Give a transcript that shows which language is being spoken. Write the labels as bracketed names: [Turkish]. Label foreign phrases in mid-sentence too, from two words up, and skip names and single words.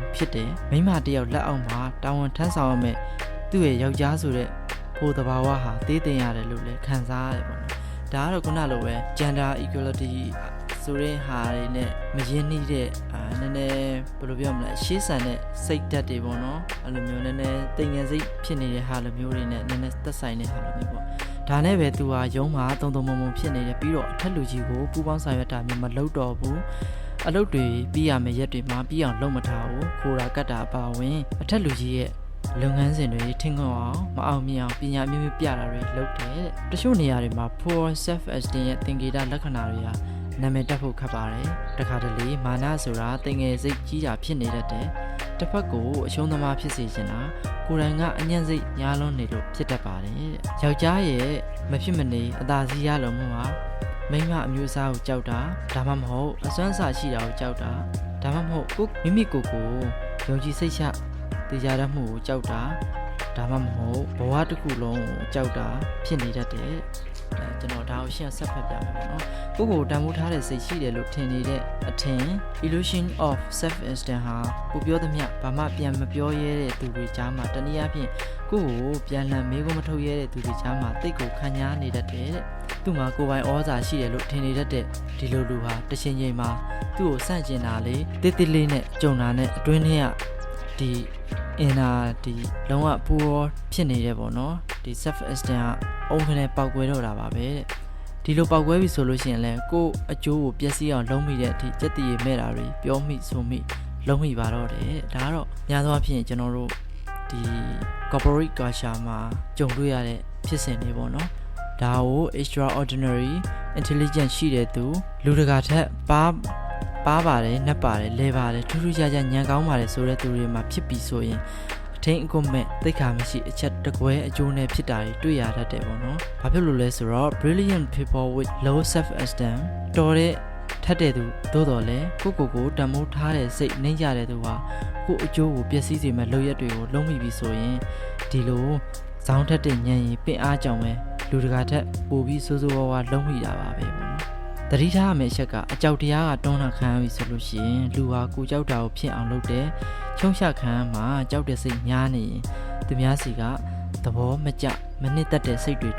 [Burmese] ဖြစ်တယ်မိမတစ်ယောက်လက်အောက်မှာတာဝန်ထမ်းဆောင်ရမယ်သူ့ရဲ့ယောက်ျားဆိုတဲ့ဖို့တဘာဝဟာသေးသိရတယ်လို့လည်းခံစားရတယ်ပေါ့နော်ဒါကတော့ခုနလိုပဲ [English] gender equality [Burmese] ဆိုတဲ့ဟာတွေနဲ့မရင်းနှီးတဲ့နည်းနည်းဘယ်လိုပြောမလဲရှေးဆန်တဲ့စိတ်ဓာတ်တွေပေါ့နော်အဲ့လိုမျိုးနည်းနည်းတိမ်ငယ်စိတ်ဖြစ်နေတဲ့ဟာလိုမျိုးတွေနဲ့နည်းနည်းသက်ဆိုင်တဲ့ဟာလိုမျိုးပေါ့ဒါနဲ့ပဲသူဟာရုံးမှာတုံတုံမုံမုံ ဖြစ်နေတယ်ပြီးတော့အထက်လူကြီးကိုပူပေါင်းဆောင်ရွက်တာမျိုးမလုပ်တော့ဘူးအလုပ်တွေပြီးရမယ့်ရက်တွေမှာပြီးအောင်လုပ်မထားဘူးခိုးတာကတ်တာအပါဝင်အထက်လူကြီးရဲ့လုပ်ငန်းစဉ်တွေထင်ခွန်းအောင်မအောင်မြင်အောင်ပညာမျိုးမျိုးပြတာတွေလုပ်တယ်တချို့နေရာတွေမှာ [English] poor self esteem [Burmese] ရဲ့သင်္ကေတလက္ခဏာ တွေဟာနာမည်တက်ဖို့ခက်ပါတယ်တခါတလေမာနဆိုတာတင်ငယ်စိတ်ကြီးတာဖြစ်နေတတ်တယ်တစ်ဖက်ကိုအရှုံးသမားဖြစ်စေချင်တာကိုယ်တိုင်ကအညံ့စိတ်ညားလွန်းနေလို့ဖြစ်တတ်ပါတယ်တဲ့ယောက်ျားရဲ့မဖြစ်မနေအ သာစီးရလုံးမှုဟာမိန်းမအမျိုးအစားကိုကြောက်တာဒါမှမဟုတ်အစွမ်းစာရှိတာကိုကြောက်တာဒါမှမဟုတ်မိမိကိုယ်ကိုယုံကြည်စိတ်ချတရားရမှုကိုကြောက်တာဒါ မှမဟုတ်ဘဝတစ်ခုလုံးကိုကြောက်တာဖြစ်နေတတ်တယ်ကျွန်တော်ဒါကိုရှင်းဆက်ဖက်ပြမယ်ပေါ့နော်ကိုယ့်ကိုတန်ဖိုးထားတဲ့စိတ် ရှိတယ်လို့ထင်နေတဲ့အထင် [English] illusion of self esteem [Burmese] ဟာကိုပြောသမျှဘာမှပြန်မပြောရဲတဲ့သူတွေကြားမှာတနည်းအားဖြင့်ကိုယ့်ကိုပြန်လှန်မေးခွန်းမထုတ်ရဲတဲ့သူတွေကြားမှာတိတ်ကိုခံရနေတတ်တယ်တဲ့သူ့မှာကိုယ်ပိုင်ဩဇာရှိတယ်လို့ထင်နေတတ်တဲ့ဒီလိုလူဟာတစ်ချိန်ချိန်မှာသူ့ကိုဆန့်ကျင်တာလေတိတ်တိတ်လေးနဲ့ကြုံတာနဲ့အတွင်းထဲကဒီ inner ဒီလုံးဝပူရောဖြစ်နေတယ်ပေါ့နော်ဒီ [English] self esteem [Burmese] က အုံခနဲ့ပောက်ကွဲတော့တာပါပဲတဲ့ဒီလိုပောက်ကွဲပြီဆိုလို့ရှိရင်လည်းကိုယ်အကျိုးကိုပျက်စီးအောင်လုံးမိတဲ့အထိစက်တည်ရမဲ့တာတွေပြောမိဆိုမိလုံးမိပါတော့တယ်ဒါကတော့များသောအားဖြင့်ကျွန်တော်တို့ဒီ [English] corporate culture [Burmese] မှာကြုံတွေ့ရတဲ့ဖြစ်စဉ်တွေပေါ့နော်ဒါကို [English] extraordinary intelligence [Burmese] ရှိတဲ့သူလူတကာထက်ပါပါတယ်နှက်ပါတယ်လဲပါတယ်ထူးထူးခြားခြားဉာဏ်ကောင်းပါတယ်ဆိုတဲ့သူတွေမှာဖြစ်ပြီးဆိုရင်အထင်အကွမဲ့သိက္ခာမရှိအချက်တ ကွဲအကျိုးနဲ့ဖြစ်တာတွေတွေ့ရတတ်တယ်ပေါ့နော်။ဘာဖြစ်လို့လဲဆိုတော့ [English] brilliant people with low self esteem [Burmese] တော်တဲ့ထက်တဲ့သူသို့တော်လဲကိုတန်မိုးထားတဲ့စိတ်နှိမ့်ကြတဲ့သူဟာကိုအကျိုးကိုပျက်စီးစေမဲ့လုပ်ရက်တွေကိုလုံးမိပြီးဆိုရင်ဒီလိုဇောင်းထက်တဲ့ဉာဏ်ရည်ပင်အားကြောင့်ပဲလူတကာထက်ပိုပြီးစိုးစိုးဝါးဝါလုံးမိ တာပါပဲပေါ့နော်။တတိထားရမယ့်အချက်ကအကြောက်တရားကတွန်းလှန်ခံရပြီဆိုလို့ရှိရင်လူဟာကိုကြောက်တာကိုဖြစ်အောင်လုပ်တယ်။ချုံချခံမှာကြောက်တဲ့စိတ်များနေရင်သူများစီကသဘောမကျမနစ်သက်တဲ့စိတ်တွေ